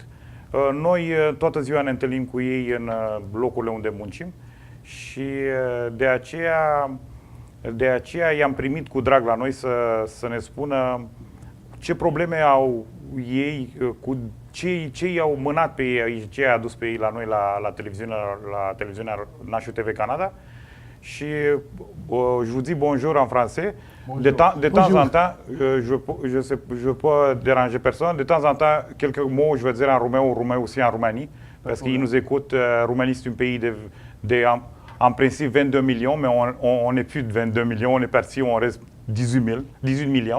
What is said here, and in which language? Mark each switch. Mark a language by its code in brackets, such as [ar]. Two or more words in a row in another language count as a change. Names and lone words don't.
[ro] Noi toată ziua ne întâlnim cu ei în locurile unde muncim și de aceea i-am primit cu drag la noi să ne spună ce probleme au ei, cu ce i-au mânat pe ei, ce i-a adus pe ei la noi la televiziunea National TV Canada. [fr] Și je vous dis bonjour en français. Bonjour. De temps en temps, je peux déranger personne. De temps en temps, quelques mots, je vais dire en roumain aussi en Roumanie, parce qu'ils nous écoutent. Roumanie, c'est un pays en principe 22 millions, mais on n'est plus de 22 millions, on est parti, on reste 18 millions.